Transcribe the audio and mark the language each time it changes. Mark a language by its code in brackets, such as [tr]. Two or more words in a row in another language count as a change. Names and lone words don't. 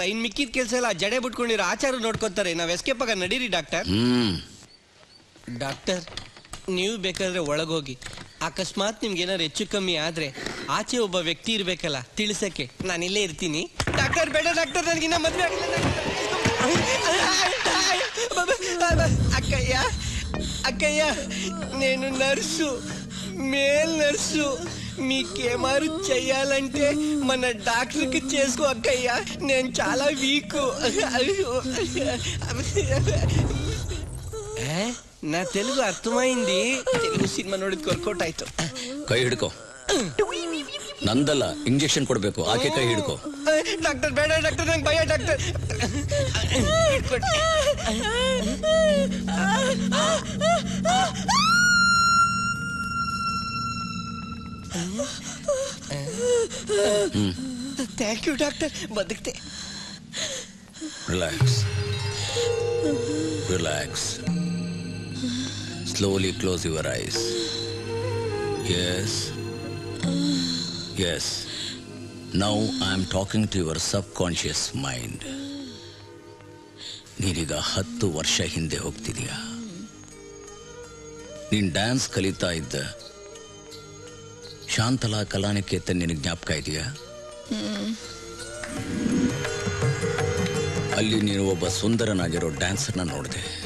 [kn] ಇನ್ ಮಿಕ್ಕಿದ ಕೆಲಸ ಎಲ್ಲ ಜಡೆ ಬಿಟ್ಕೊಂಡಿರೋ ಆಚಾರ ನೋಡ್ಕೋತಾರೆ. ನಾವ್ ಎಸ್ಕೇಪ್ ಆಗ ನಡೀರಿ ಡಾಕ್ಟರ್. ಡಾಕ್ಟರ್, ನೀವು ಬೇಕಾದ್ರೆ ಒಳಗೋಗಿ. ಅಕಸ್ಮಾತ್ ನಿಮ್ಗೆ ಏನಾದ್ರು ಹೆಚ್ಚು ಕಮ್ಮಿ ಆದ್ರೆ ಆಚೆ ಒಬ್ಬ ವ್ಯಕ್ತಿ ಇರ್ಬೇಕಲ್ಲ ತಿಳಿಸಕ್ಕೆ. ನಾನು ಇಲ್ಲೇ ಇರ್ತೀನಿ. ಡಾಕ್ಟರ್ ಬೇಡ ಡಾಕ್ಟರ್, ನನಗಿನ್ನ ಮದ್ವೆ ಆಗಿಲ್ಲ. [te] అక్కయ్య నేను నర్సు, మేల్ నర్సు. మీకేమారు చెయ్యాలంటే మన డాక్టర్కి చేసుకో అక్కయ్య. నేను చాలా వీక్. నా తెలుగు అర్థమైంది. తెలుగు సినిమా [kn] ನೋಡಿದ್ ವರ್ಕೌಟ್ ಆಯ್ತು. ಕೈ ಹಿಡ್ಕೋ. ನಂದಲ್ಲ, ಇಂಜೆಕ್ಷನ್ ಕೊಡ್ಬೇಕು. ಆಕೆ ಕೈ ಹಿಡ್ಕೋ. ಡಾಕ್ಟರ್ ಬೇಡ ಡಾಕ್ಟರ್, ನಂಗೆ ಭಯ ಡಾಕ್ಟರ್. [en] thank you [kn] ಡಾಕ್ಟರ್, ಬದುಕ್ತೆ. [en] relax, relax. Slowly close your eyes. Yes. Yes. Now I am talking to your subconscious mind. [kn] ನೀನೀಗ 10 ವರ್ಷ ಹಿಂದೆ ಹೋಗ್ತಿದೀಯ. ನೀನ್ ಡ್ಯಾನ್ಸ್ ಕಲಿತಾ ಇದ್ದ ಶಾಂತಲಾ ಕಲಾನಿಕೇತನ್ ನಿನಗೆ ಜ್ಞಾಪಕ ಇದೆಯಾ? ಅಲ್ಲಿ ನೀನು ಒಬ್ಬ ಸುಂದರನಾಗಿರೋ ಡ್ಯಾನ್ಸರ್ನ ನೋಡಿದೆ.